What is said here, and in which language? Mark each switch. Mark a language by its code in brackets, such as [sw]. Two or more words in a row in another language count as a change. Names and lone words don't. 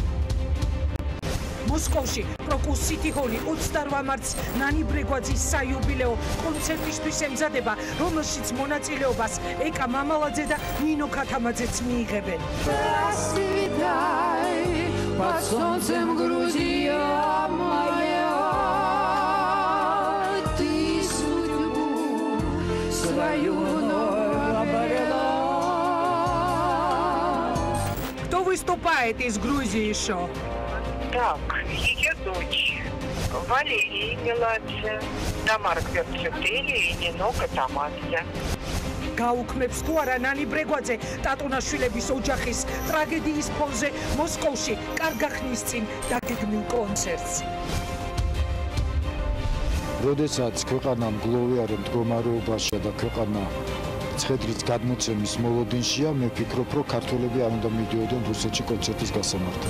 [ka] მოსკოვში პროკუს სიტი ჰოლი 28 მარტს ნანი ბრეგვაძის საიუბილეო კონცერტისთვის ემზადება, რომელშიც მონაწილეობას ეკა მამალაძე და ნინო ქათამაძეც მიიღებენ. [ru] Под солнцем Грузия моя, ты судьбу свою вновь обрела. Кто выступает из Грузии еще? Так, ее дочь Валерия Меладзе, Тамара Кверцетели и Нино Катамадзе. [ka] გაუქმებს თუ არა ნანი ბრეგვაძე ტატუნაშვილების ოჯახის ტრაგედიის ფონზე მოსკოვში კარგახნის წინ დაგეგმილ კონცერტს. როდესაც ქვეყანა მგლოვიარე მდგომარეობაშია და ქვეყანა ცხედრის გადმოცემის მოლოდინშია, მე ვფიქრობ, რომ ქართველები არ უნდა მიდიოდნენ რუსეთში კონცერტის გასამართად.